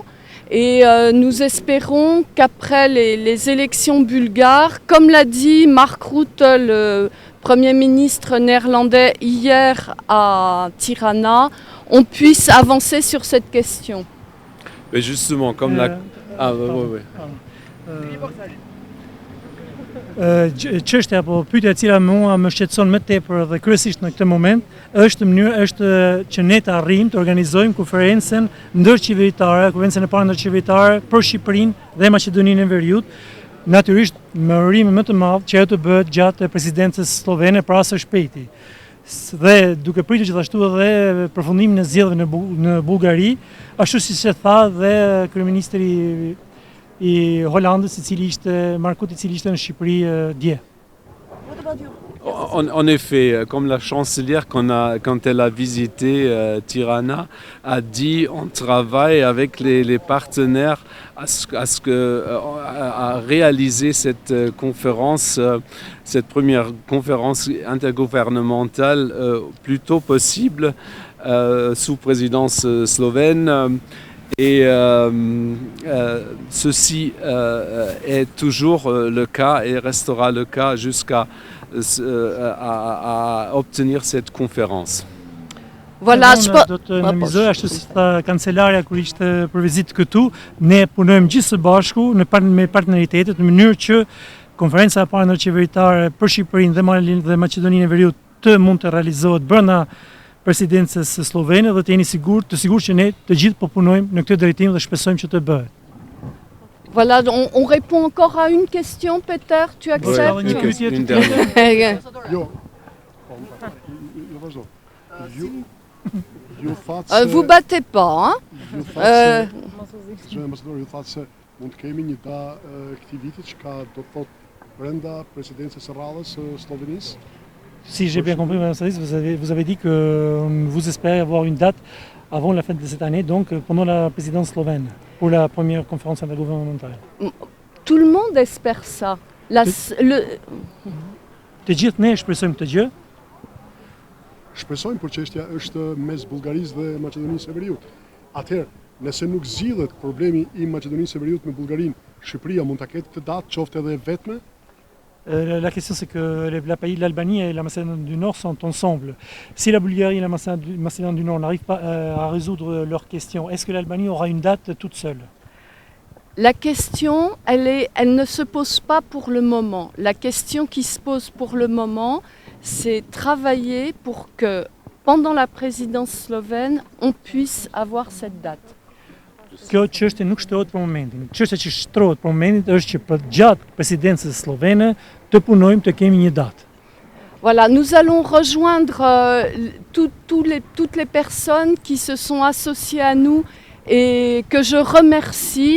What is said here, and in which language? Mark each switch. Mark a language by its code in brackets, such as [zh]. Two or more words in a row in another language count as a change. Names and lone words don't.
[fr] Et nous espérons qu'après les élections bulgares, comme l'a dit Mark Rutte, le Premier ministre néerlandais hier à Tirana, on puisse avancer sur cette question. Mais justement, comme la... Ah, oui. [sq] Çështja apo pyetja e cila mua më shqetëson më tepër dhe kryesisht në këtë moment është që ne të arrijmë të organizojmë konferencën ndërqeveritare, konferencën e parë ndërqeveritare për Shqipërinë dhe Maqedoninë e Veriut. Natyrisht me urime më të madh që ajo të bëhet gjatë presidencës slovene para së shpejti. Dhe duke pritur gjithashtu edhe përfundimin e zgjedhjeve në Bullgari, ashtu siç e tha dhe kryeministri i Hollandës, i cili ishte Mark Rutte, i cili ishte në Shqipëri dje. [fr] En effet, comme la chancelière, quand elle a visité Tirana, a dit on travaille avec les partenaires à réaliser cette conférence, cette première conférence intergouvernementale plus tôt possible sous présidence slovène. Et ceci est toujours le cas et restera le cas jusqu'à obtenir cette conférence. Voilà, [sq] do të nënvizoj ashtu si tha kancelarja kur ishte për vizitë këtu, ne punojmë gjithë së bashku me partneritetet në mënyrë që konferenca e parë ndërqeveritare për Shqipërinë dhe Maqedoninë e Veriut të mund të realizohet brenda presidencës slovene dhe të jeni të sigurt që ne të gjithë po punojmë në këtë drejtim dhe shpresojmë që të bëhet. [fr] Voilà, on répond encore à une question, Peter, tu acceptes? Une dernière. Vous battez pas, hein? [sq] Mund të kemi një këtij viti që ka do të thotë brenda presidencës së rradhës së Slovenisë. [fr] Si j'ai bien compris, Madame Sadis, vous avez dit que vous espérez avoir une date avant la fin de cette année, donc pendant la présidence slovène, pour la première conférence intergouvernementale. Tout le monde espère ça. [sq] Të gjithë ne shpresojmë këtë gjë. Shpresojmë, por çështja është mes Bullgarisë dhe Maqedonisë së Veriut. Atëherë, nëse nuk zgjidhet problemi i Maqedonisë së Veriut me Bullgarinë, Shqipëria mund ta ketë këtë datë, qoftë edhe vetme? [fr] La question c'est que l'Albanie et la Macédoine du Nord sont ensemble. Si la Bulgarie et la Macédoine du Nord n'arrivent pas à résoudre leurs questions, est-ce que l'Albanie aura une date toute seule? La question, elle ne se pose pas pour le moment. La question qui se pose pour le moment, c'est travailler pour que, pendant la présidence slovène, on puisse avoir cette date. [sq] Kjo çështje nuk shtrohet për momentin. Çështja që shtrohet për momentin është që për gjatë presidencës slovene të punojmë të kemi një datë. [fr] Voilà, nous allons rejoindre toutes les personnes qui se sont associées à nous et que je remercie.